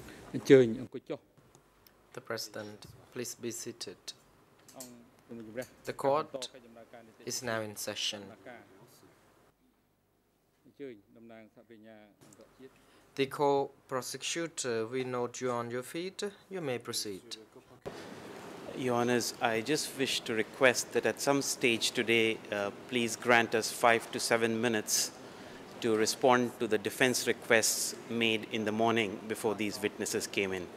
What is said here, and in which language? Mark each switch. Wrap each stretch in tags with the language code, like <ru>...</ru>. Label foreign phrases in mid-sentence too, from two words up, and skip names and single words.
<km>អញ្ជើញអង្គុយចុះ</km> <en>The President, please be seated.</en> <km>អង្គជំរះ</km> <en>The court is now in session.</en> <km>អញ្ជើញតំណាងសហប្រញ្ញាអន្តរជាតិ</km> <en>The co-prosecutor, we note you on your feet. You may proceed. Your Honours, I just wish to request that at some stage today, please grant us 5 to 7 minutes to respond to the defense requests made in the morning before these witnesses came in.</en>